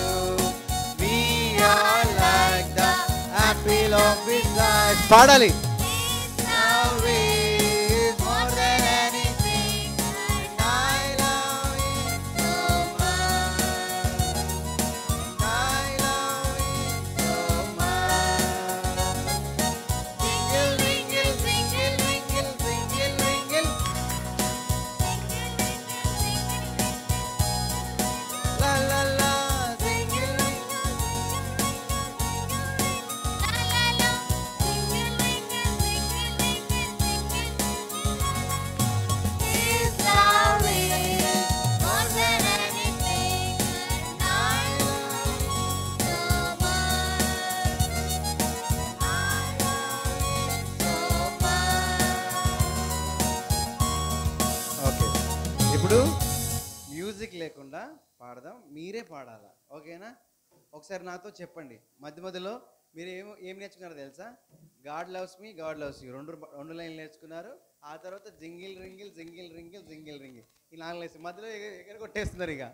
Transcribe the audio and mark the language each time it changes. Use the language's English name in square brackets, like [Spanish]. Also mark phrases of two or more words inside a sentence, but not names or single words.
[English] We are like the apple of his eyes. [Telugu] పాడాలి. [English] Love is more than anything, and I love him so much. And I love him so much. Jingle, ringle, jingle, ringle, jingle, ringle. La la la, jingle, ringle. His love is more than anything, and I love him so much. I love him so much. [Telugu] ఓకే, ఇప్పుడు మ్యూజిక్ లేకుండా పాడదాం. మీరే పాడాలా, ఓకేనా? ఒకసారి నాతో చెప్పండి. మధ్య మధ్యలో మీరు ఏం నేర్చుకున్నారో తెలుసా? [English] God loves me, God loves you, [Telugu] రెండు లైన్లు నేర్చుకున్నారు. ఆ తర్వాత జింగిల్ రింగిల్, జింగిల్ రింగిల్, జింగిల్ రింగిల్, ఈ 4 లైన్స్ మధ్యలో ఎక్కడ కొట్టేస్తున్నారు ఇక.